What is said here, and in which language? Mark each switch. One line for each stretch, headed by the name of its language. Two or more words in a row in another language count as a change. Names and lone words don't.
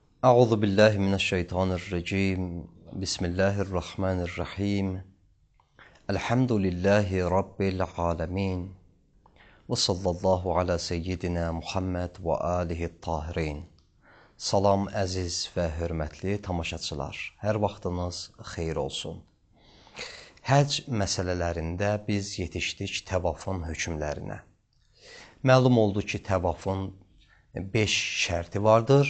Arabic: أعوذ بالله من الشيطان الرجيم بسم الله الرحمن الرحيم الحمد لله رب العالمين وصلى الله على سيدنا محمد و آله الطاهرين.
Azerbaijani: Salam əziz və hörmətli tamaşaçılar, hər vaxtınız xeyir olsun. Həcc məsələlərində biz yetişdik təvafın hökmlərinə. Məlum oldu ki, təvafın 5 şərti vardır.